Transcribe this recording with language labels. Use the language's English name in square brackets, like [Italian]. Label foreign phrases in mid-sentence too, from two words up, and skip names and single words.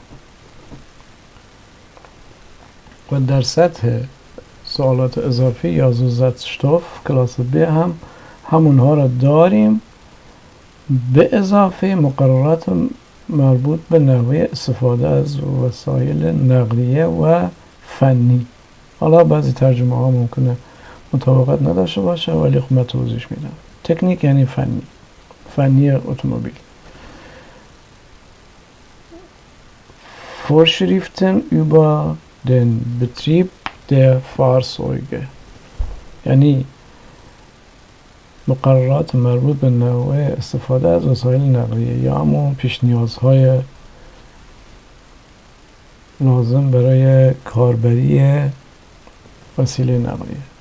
[Persian] و در سطح سوالات اضافی یا Zusatzstoff کلاس B هم همونها را داریم، به اضافه مقررات مربوط به نحوه استفاده از وسایل نقلیه و فنی. حالا بعضی ترجمه ها ممکنه مطابقت نداشته باشه، ولی خب من توضیح میدم. تکنیک یعنی فنی اتومبیل. [German] Vorschriften über den Betrieb der Fahrzeuge، [Persian] یعنی مقررات مربوط به نوع استفاده از وسایل نقلیه یا همون پیش نیازهای لازم برای کاربری وسیله نقلیه.